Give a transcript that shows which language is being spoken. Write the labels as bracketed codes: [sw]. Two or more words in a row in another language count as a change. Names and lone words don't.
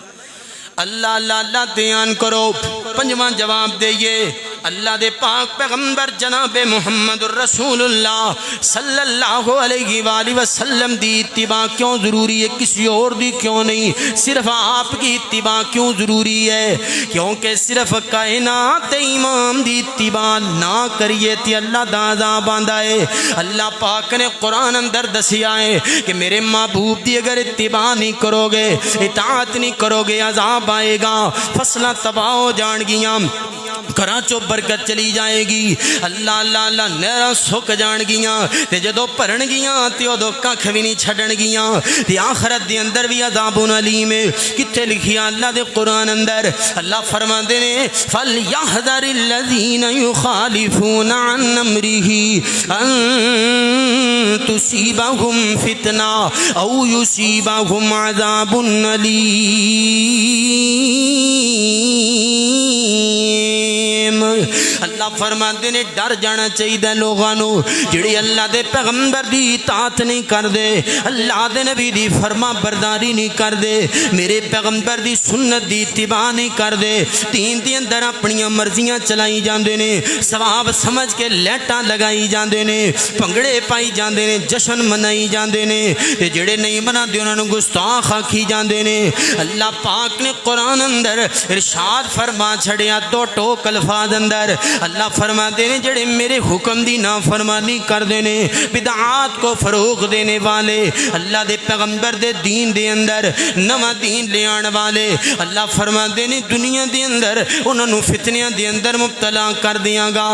[pa] اللہ اللہ اللہ دھیان کرو۔ پنجواں جواب دئیے، اللہ دے پاک پیغمبر جناب محمد الرسول اللہ [ar] صلی اللہ علیہ وآلہ وسلم [pa] دی اتباع کیوں ضروری ہے؟ [ur] کسی اور دی کیوں نہیں، صرف آپ کی اتباع کیوں ضروری ہے؟ [pa] کیونکہ صرف کائنات امام دی اتباع نہ کریے تے اللہ دا عذاب آندا ہے۔ اللہ پاک نے قرآن اندر دسیا ہے کہ میرے محبوب دی اگر اتباع نہیں کرو گے، اطاعت نہیں کرو گے، عذاب آئے گا، فصلیں تباہ ہو جان گیاں، گھراں چوں برکت چلی جائے گی، اللہ اللہ اللہ نہراں سک جان گیاں، تے جدوں بھرن گیاں تے اودوں ککھ وی نہیں چھڈن گیاں، تے آخرت دے اندر بھی عذاب علیم ہے۔ کتے لکھیا اللہ دے قرآن اندر؟ اللہ فرماندے نے [ar] فَلْيَحْذَرِ الَّذِينَ يُخَالِفُونَ عَنْ أَمْرِهِ أَن تُصِيبَهُمْ فِتْنَةٌ أَوْ يُصِيبَهُمْ عَذَابٌ أَلِيمٌ۔ [pa] اللہ فرماندے نے ڈر جانا چاہیے لوگاں نو جڑے اللہ دے پیغمبر دی اطاعت نہیں کردے، اللہ دے نبی دی فرما برداری نہیں کردے، میرے پیغمبر دی سنت دی اتباع نہیں کردے، دین دے اندر اپنی مرضیاں چلائی جاندے نے، ثواب سمجھ کے لیٹاں لگائی جاندے نے، بھنگڑے پائی جاندے نے، جشن منائی جاندے نے، تے جڑے نہیں مناندے انہاں نو گستاخ آکھی جاندے نے۔ اللہ پاک نے قرآن اندر ارشاد فرما چھڑیا دو ٹوک الفاظ اندر، اللہ فرماتے ہیں جڑے میرے حکم دی نافرمانی کر دینے، بدعات کو فروغ دینے والے، اللہ دے پیغمبر دے دین دے اندر نواں دین لے آن والے، اللہ فرماتے ہیں دنیا دے اندر انہوں نے فتنیاں دے اندر مبتلا کر دیاں گا۔